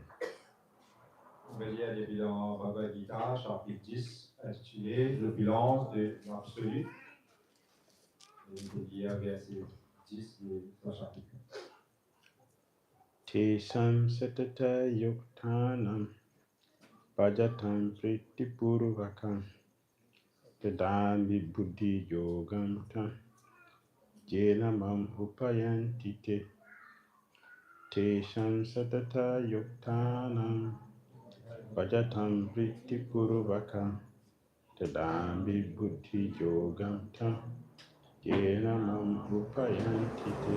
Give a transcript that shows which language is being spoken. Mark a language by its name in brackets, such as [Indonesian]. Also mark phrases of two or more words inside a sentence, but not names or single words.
[French] On va lire les bilans Bhagavad Gita, chapitre 10, intitulé l'opulence de l'absolu. Et vous lire verset 10 de ce chapitre. [Sanskrit] तेषां सतत युक्तानां भजतां प्रीतिपूर्वकम् ददामि बुद्धि योगं तं येन मां उपयान्ति ते. तेषां सतत युक्तानां भजतां प्रीतिपूर्वकम् ददामि बुद्धि योगं तं येन मां उपयान्ति ते.